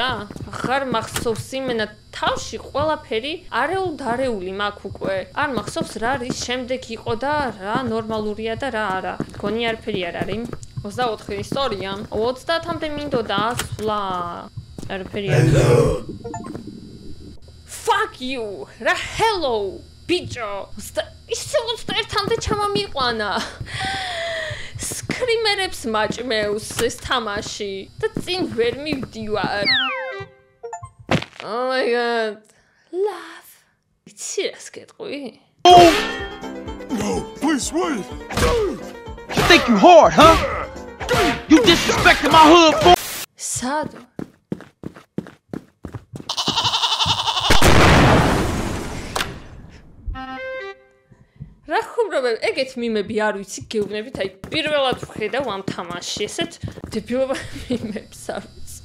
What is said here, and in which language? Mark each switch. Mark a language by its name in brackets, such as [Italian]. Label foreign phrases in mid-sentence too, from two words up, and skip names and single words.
[Georgian] აღარ მახსოვს იმენა თავში ყველაფერი არეული მაქვს უკვე. არ მახსოვს რა არის შემდეგ იყო და რა ნორმალურია და რა არა. გონი არაფერი არ არის. 24 ისტორია. 30-მდე მინდოდა ასვლა. არაფერი არ არის. [English] Fuck you. [Georgian] რა hello, bicho. ისე 21-მდე ჩამომიყვანა. სკრიმერებს მაჭმევს ეს თამაში და წინ ვერ მივდივარ. [English] Oh my god. Love. [Georgian] იცი რას გეტყვი? [English] No, please wait. You think you hard, huh? You disrespecting my hood, boy. [Georgian] სად? რა ხუმრობებ? ეგეთ მიმები არ ვიცი, გეუბნებით, აი პირველად ვხედავ ამ თამაში, ესეთ დებილობა მიმებს არ ვიცი.